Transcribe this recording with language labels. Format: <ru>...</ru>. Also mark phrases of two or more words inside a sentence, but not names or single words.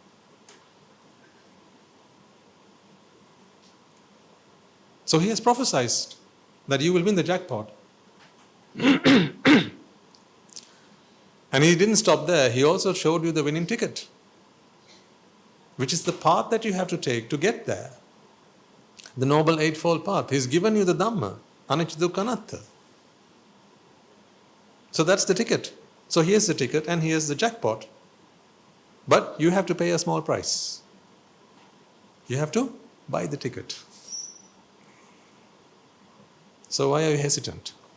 <en>So he has prophesied that you will win the jackpot. And he didn't stop there. He also showed you the winning ticket, which is the path that you have to take to get there. The Noble Eightfold Path. He's given you the Dhamma,</en> <pi>anicca dukkha anatta.</pi> <en>So that's the ticket. So here's the ticket and here's the jackpot. But you have to pay a small price. You have to buy the ticket. So why are you hesitant?</en>